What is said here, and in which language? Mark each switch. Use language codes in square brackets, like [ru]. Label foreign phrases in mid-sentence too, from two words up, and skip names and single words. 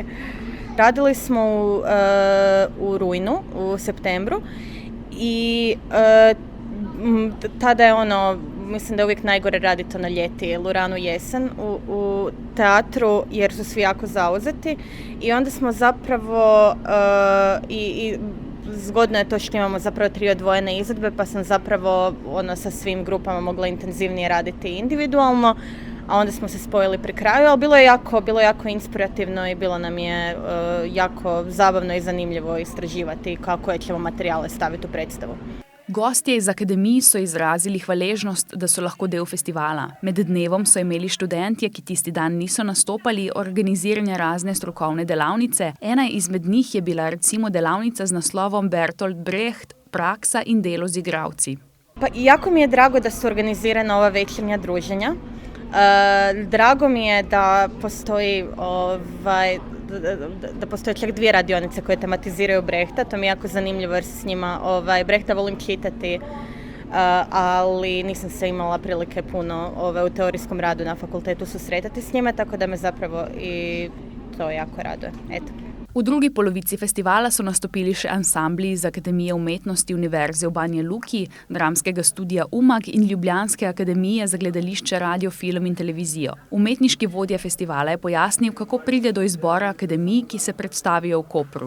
[hr] Radili smo u rujnu, u septembru i tada je mislim da je uvijek najgore raditi to na ljeti ili u ranu jesen u teatru jer su svi jako zauzeti i onda smo zapravo i zgodno je to što imamo zapravo 3 odvojene izvedbe pa sam zapravo sa svim grupama mogla intenzivnije raditi individualno. A onda smo se spojili pri kraju, ali bilo je jako inspirativno i bilo nam je jako zabavno i zanimljivo istraživati kako ćemo materijale staviti u predstavu. [sl] Gostje iz akademij so izrazili hvaležnost, da so lahko del festivala. Med dnevom so imeli študentje, ki tisti dan niso nastopali, organizirane razne strokovne delavnice. Ena izmed njih je bila recimo delavnica z naslovom Bertolt Brecht, praksa in delo z igralci. [hr] Pa jako mi je drago da su organizirana ova večernja druženja. Drago mi je da postoji čak 2 radionice koje tematiziraju Brehta, to mi je jako zanimljivo jer se s njima Brehta volim čitati, ali nisam se imala prilike puno u teorijskom radu na fakultetu susretati s njima, tako da me zapravo i to jako raduje. Eto. [sl] V drugi polovici festivala so nastopili še ansambli iz Akademije umetnosti Univerze v Banja Luki, Dramskega studija Umag in Ljubljanske akademije za gledališče, radio, film in televizijo. Umetniški vodja festivala je pojasnil, kako pride do izbora akademij, ki se predstavijo v Kopru.